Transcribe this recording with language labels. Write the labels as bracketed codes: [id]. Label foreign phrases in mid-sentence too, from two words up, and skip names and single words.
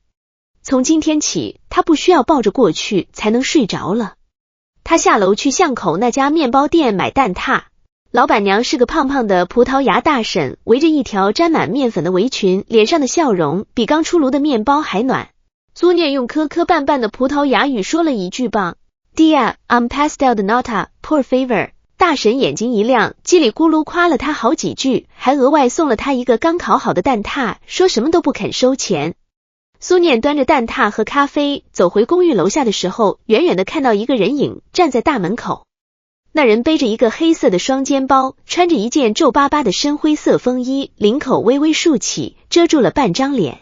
[zh] 从今天起，他不需要抱着过去才能睡着了。他下楼去巷口那家面包店买蛋挞，老板娘是个胖胖的葡萄牙大婶，围着一条沾满面粉的围裙，脸上的笑容比刚出炉的面包还暖。苏念用磕磕绊绊的葡萄牙语说了一句 [pt] 棒 Dia, I'm pastel de nata, por favor。 [zh] 大婶眼睛一亮，叽里咕噜夸了他好几句，还额外送了他一个刚烤好的蛋挞，说什么都不肯收钱。苏念端着蛋挞和咖啡走回公寓楼下的时候，远远的看到一个人影站在大门口。那人背着一个黑色的双肩包，穿着一件皱巴巴的深灰色风衣，领口微微竖起，遮住了半张脸。